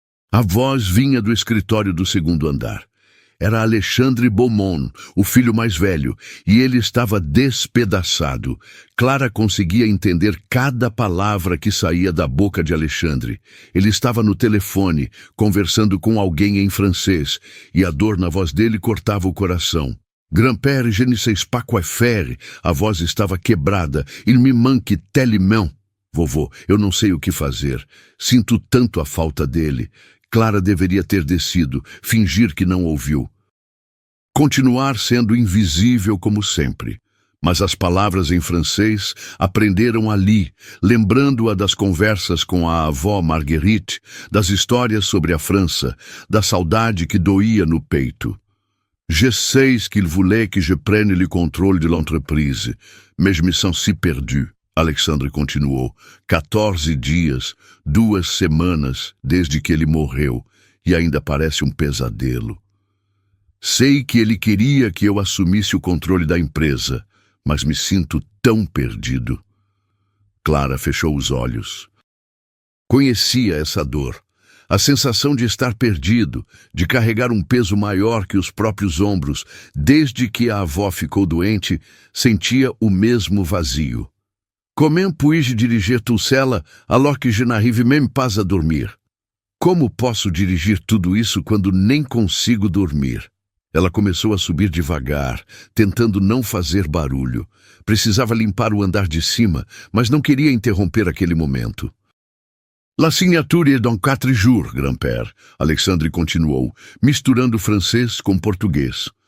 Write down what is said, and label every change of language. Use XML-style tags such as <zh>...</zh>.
<pt>A voz vinha do escritório do 2º andar. Era Alexandre Beaumont, o filho mais velho, e ele estava despedaçado. Clara conseguia entender cada palavra que saía da boca de Alexandre. Ele estava no telefone, conversando com alguém em francês, e a dor na voz dele cortava o coração.</pt> <fr>Grand-père, je ne sais pas quoi faire.</fr> <pt>A voz estava quebrada.</pt> <fr>Il me manque tellement.</fr> <pt>Vovô, eu não sei o que fazer. Sinto tanto a falta dele. Clara deveria ter descido, fingir que não ouviu. Continuar sendo invisível como sempre. Mas as palavras em francês aprenderam ali, lembrando-a das conversas com a avó Marguerite, das histórias sobre a França, da saudade que doía no peito.</pt> <fr>Je sais qu'il voulait que je prenne le contrôle de l'entreprise, mais je me sens si perdu.</fr> <pt>Alexandre continuou. 14 dias, 2 semanas desde que ele morreu, e ainda parece um pesadelo. Sei que ele queria que eu assumisse o controle da empresa, mas me sinto tão perdido. Clara fechou os olhos. Conhecia essa dor. A sensação de estar perdido, de carregar um peso maior que os próprios ombros, desde que a avó ficou doente, sentia o mesmo vazio.</pt> <fr>Comment puis-je diriger tout cela alors que je n'arrive même pas a dormir?</fr> <pt>Como posso dirigir tudo isso quando nem consigo dormir? Ela começou a subir devagar, tentando não fazer barulho. Precisava limpar o andar de cima, mas não queria interromper aquele momento.</pt> <fr>La signature est dans 4 jours, grand-père,</fr> <pt>Alexandre continuou, misturando francês com português.</pt>